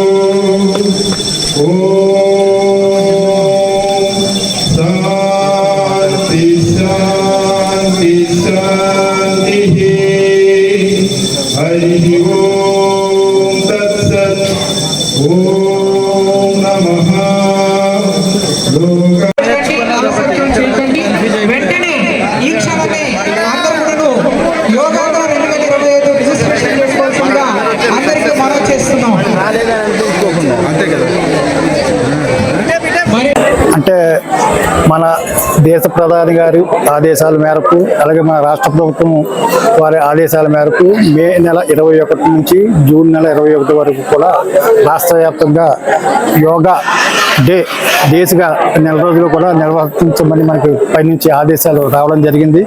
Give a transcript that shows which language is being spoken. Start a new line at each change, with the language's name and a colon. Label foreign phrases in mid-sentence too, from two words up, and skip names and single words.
Sanskrit: Om Shanti Shanti Shanti. Hari Om Tat Sat. Om Namaha Loka.
Telugu: వెంటనే ఈ క్షణమే అందరూ యోగాగా 2025 రిజిస్ట్రేషన్ చేసుకోవాల్సిందిగా అందరికీ మనవి చేస్తున్నాం. అంతే కదా. అంటే మన దేశ ప్రధాని గారి ఆదేశాల మేరకు అలాగే మన రాష్ట్ర ప్రభుత్వం వారి ఆదేశాల మేరకు మే నెల 21 నుంచి జూన్ నెల 21 వరకు కూడా రాష్ట్ర వ్యాప్తంగా
English: yoga day
Telugu: డేస్గా నెల రోజులు కూడా నిర్వర్తించమని మనకి పైనుంచి ఆదేశాలు రావడం జరిగింది.